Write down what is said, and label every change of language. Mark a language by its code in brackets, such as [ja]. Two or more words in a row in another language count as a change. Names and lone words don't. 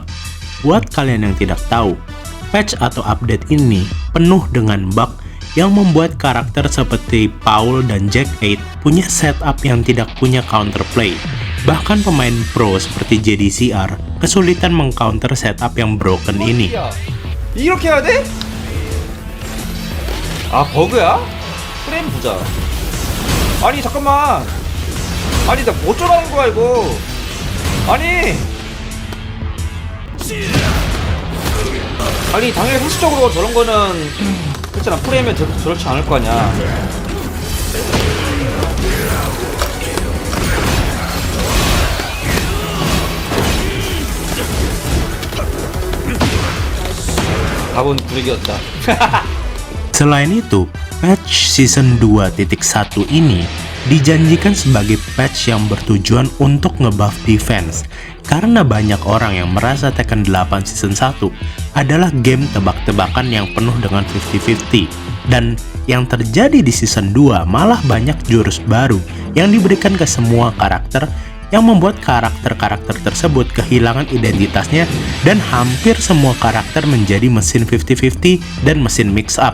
[id] Buat kalian yang tidak tahu, patch atau update ini penuh dengan bug yang membuat karakter seperti Paul dan Jack 8 punya setup yang tidak punya counterplay. Bahkan pemain pro seperti JDCR kesulitan mengcounter setup yang broken ini. [ko] 이렇게 해야 돼? 아 버그야? 프레임 보자. 아니 잠깐만. 아니 나 어쩌라는 거야 이거. 아니 당연히 상식적으로 저런 거는 그렇잖아. 프레임은 저렇지 않을 거 아니야. 답은 구르기였다. [id] Selain itu, [en] patch season [id] 2.1 ini dijanjikan sebagai patch yang bertujuan untuk ngebuff defense, karena banyak orang yang merasa Tekken 8 season 1 adalah game tebak-tebakan yang penuh dengan 50-50, dan yang terjadi di season 2 malah banyak jurus baru yang diberikan ke semua karakter yang membuat karakter-karakter tersebut kehilangan identitasnya dan hampir semua karakter menjadi mesin 50-50 dan mesin mix-up.